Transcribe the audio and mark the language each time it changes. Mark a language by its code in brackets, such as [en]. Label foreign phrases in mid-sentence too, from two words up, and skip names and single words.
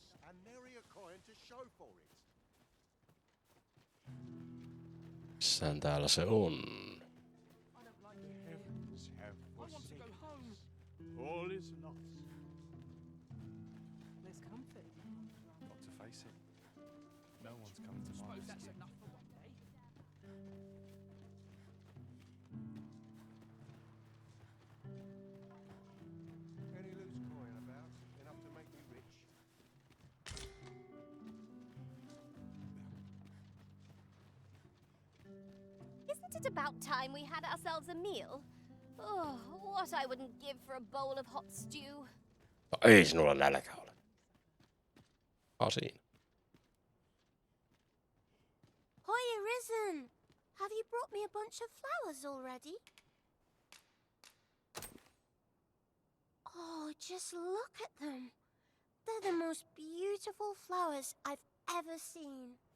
[en] and nary a coin to show for it. [fi] Missähän täällä se on? [en] Heavens have forsaken us. All is lost. There's comfort. Got to face it. No one's coming to my rescue. Any loose coin about, enough to make me rich? Isn't it about time we had ourselves a meal? Oh, what I wouldn't give for a bowl of hot stew. [fi] No, ei sinulla nälkä ole. Siinä. [en] Hoy, Arisen! Have you brought me a bunch of flowers already? Oh, just look at them. They're the most beautiful flowers I've ever seen.